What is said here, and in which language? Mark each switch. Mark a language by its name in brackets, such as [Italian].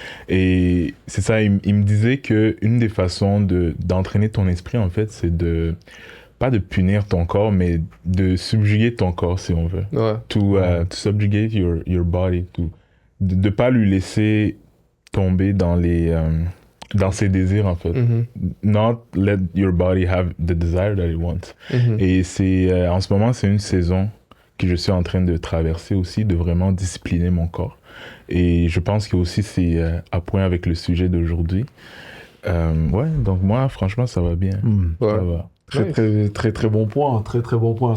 [French] Et c'est ça, il me disait que une des façons d'entraîner ton esprit, en fait, c'est pas de punir ton corps, mais de subjuguer ton corps, si on veut. Ouais. [English] To subjugate your body, [French] de pas lui laisser tomber dans ses désirs, en fait. Mhm. [English] Not let your body have the desire that it wants. Mhm. [French] Et en ce moment, c'est une saison que je suis en train de traverser aussi, de vraiment discipliner mon corps. Et je pense que aussi c'est à point avec le sujet d'aujourd'hui. Ouais, donc moi, franchement, ça va bien. Ouais. Ça va. Très bon point. Très bon point.